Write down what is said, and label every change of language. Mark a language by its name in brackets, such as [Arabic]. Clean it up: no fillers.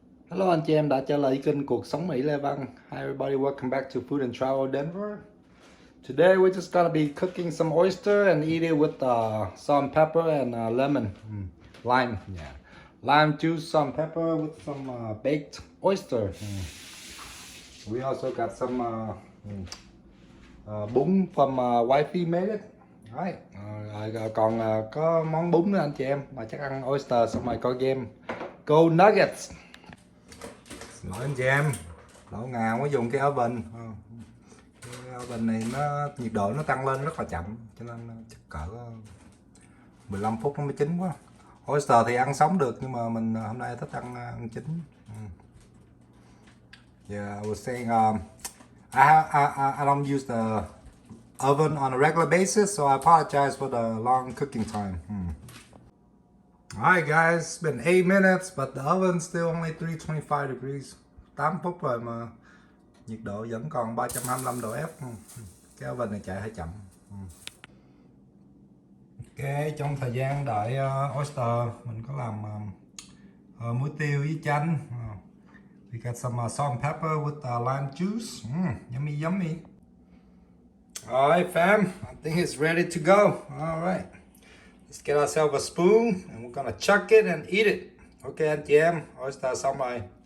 [Vietnamese] Hello anh chị em đã trở lại kênh Cuộc Sống Mỹ Lê Văn. [English] Hi everybody, welcome back to Food and Travel Denver. Today we're just gonna be cooking some oyster and eat it with salt and pepper and lemon, lime, yeah, lime juice, salt and pepper with some baked oyster. We also got some bún from wifey made it. Right. [Vietnamese] Còn có món bún nữa anh chị em, mà chắc ăn oyster xong rồi coi game. [English] Go Nuggets. [Vietnamese] Lỗi anh chị em, lỗi ngào mới dùng cái oven. Cái oven này nó nhiệt độ nó tăng lên rất là chậm, cho nên chắc cỡ 15 phút nó mới chín quá. Oyster thì ăn sống được, nhưng mà mình hôm nay thích ăn chín. [English] Yeah, I was saying I don't use the oven on a regular basis, so I apologize for the long cooking time. Alright guys, it's been 8 minutes, but the oven's still only 325 degrees. [Vietnamese] 8 phút rồi mà nhiệt độ vẫn còn 325 độ F. Cái oven này chạy hơi chậm. Ok, trong thời gian đợi oyster, mình có làm muối tiêu với chanh. [English] We got some salt and pepper with lime juice. Yummy, yummy. Alright fam, I think it's ready to go. Alright, let's get ourselves a spoon and we're gonna chuck it and eat it. [Vietnamese] Ok anh chị em, oyster xong rồi.